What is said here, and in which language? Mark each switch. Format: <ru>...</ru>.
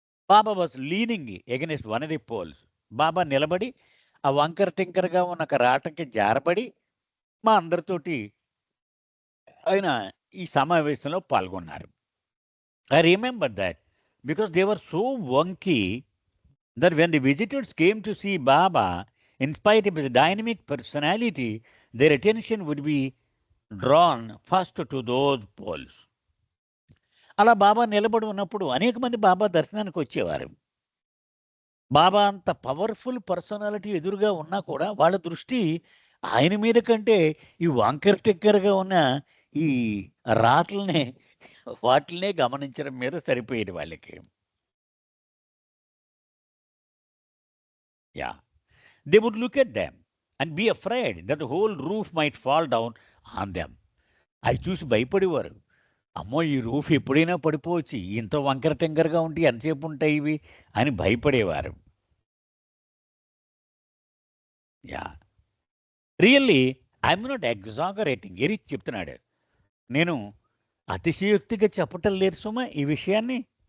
<en>Baba was leaning against one of the poles.</en> <te>బాబా నిలబడి ఆ వంకర టింకరగా ఉన్న ఒక రాటకి జారబడి మా అందరితోటి ఆయన ఈ సమావేశంలో పాల్గొన్నారు.</te> <en>I remember that because they were so wonky that when the visitors came to see Baba, in spite of his dynamic personality, their attention would be drawn first to those poles.</en> <te>అలా బాబా నిలబడి ఉన్నప్పుడు అనేక మంది బాబా దర్శనానికి వచ్చేవారు. బాబా అంత పవర్ఫుల్ పర్సనాలిటీ ఎదురుగా ఉన్నా కూడా వాళ్ళ దృష్టి ఆయన మీద కంటే ఈ వంకర టిక్కరగా ఉన్న ఈ రాట్లనే వాటిల్నే గమనించడం మీద సరిపోయేది వాళ్ళకి. Yeah.</te> <en>They would look at them and be afraid that the whole roof might fall down on them.</en> <te>అవి చూసి భయపడేవారు. అమ్మో! ఈ రూఫ్ ఎప్పుడైనా పడిపోవచ్చు. ఇంత వంకర టింకరగా ఉంటే ఎంతసేపు ఉంటాయి ఇవి అని భయపడేవారు.</te> <en>Yeah! Really I'm not exaggerating. Eric</en> <te>చెప్తున్నాడు. నేను అతిశయోక్తిగా చెప్పటం లేదు సుమా ఈ విషయాన్ని.</te>